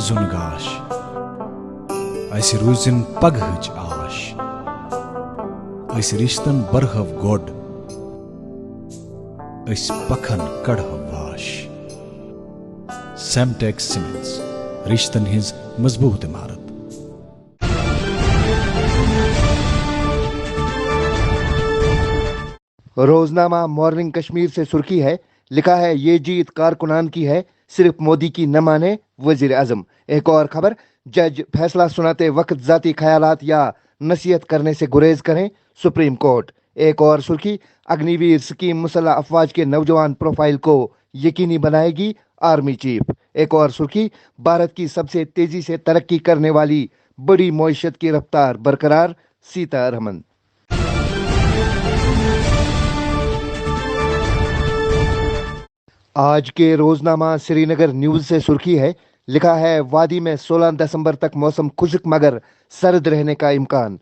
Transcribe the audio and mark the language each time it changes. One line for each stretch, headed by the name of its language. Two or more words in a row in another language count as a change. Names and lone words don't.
Kashmiri: زُن گاش، اسہِ روٗزِن پگہٕچ آش، أسۍ رِشتن برہو گۄڈ، أسۍ پکھن کڑہو واش۔
English: semantic cements,
Kashmiri: رشتن ہٕنٛز مضبوط عمارت۔
Urdu: روزنامہ مارننگ کشمیر سے سرخی ہے: لکھا ہے یہ جیت کارکنان کی ہے، صرف مودی کی نہ مانے وزیر اعظم۔ ایک اور خبر: جج فیصلہ سناتے وقت ذاتی خیالات یا نصیحت کرنے سے گریز کریں،
English: Supreme Court.
Urdu: ایک اور سرخی: اگنی ویر اسکیم مسلح افواج کے نوجوان پروفائل کو یقینی بنائے گی
English: army chief.
Urdu: ایک اور سرخی، بھارت کی سب سے تیزی سے ترقی کرنے والی بڑی معیشت کی رفتار برقرار، سیتارمن. آج کے روزنامہ سری نگر نیوز سے سرخی ہے، لکھا ہے وادی میں 16 دسمبر تک موسم خشک مگر سرد رہنے کا امکان.